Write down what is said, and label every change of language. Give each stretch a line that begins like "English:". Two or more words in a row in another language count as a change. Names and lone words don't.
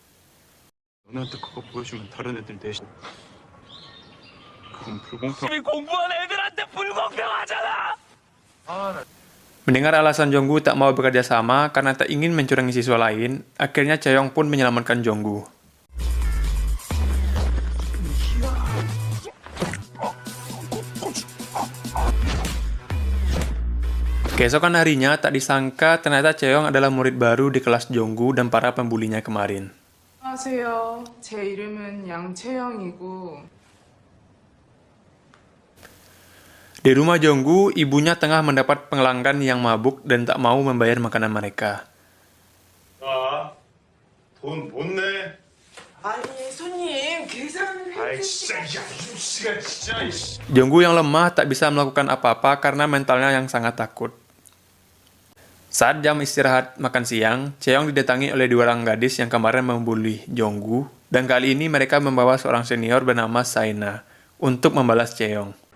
Indonesian: Mendengar alasan Jong-gu tak mau bekerja sama karena tak ingin mencurangi siswa lain, akhirnya Chae-young pun menyelamatkan Jong-gu. Keesokan harinya, tak disangka ternyata Chae-young adalah murid baru di kelas Jong-gu dan para pembulinya kemarin.
Korean: 안녕하세요. 제 이름은 양채영이고.
Indonesian: Di rumah Jong-gu, ibunya tengah mendapat pelanggan yang mabuk dan tak mau membayar makanan mereka.
Korean: 돈 못 내? 아니, 손님, 계산을
Indonesian: Jong-gu yang lemah tak bisa melakukan apa-apa karena mentalnya yang sangat takut. Saat jam istirahat makan siang, Chae-young didatangi oleh dua orang gadis yang kemarin membuli Jong-gu, dan kali ini mereka membawa seorang senior bernama Saena untuk membalas Chae-young.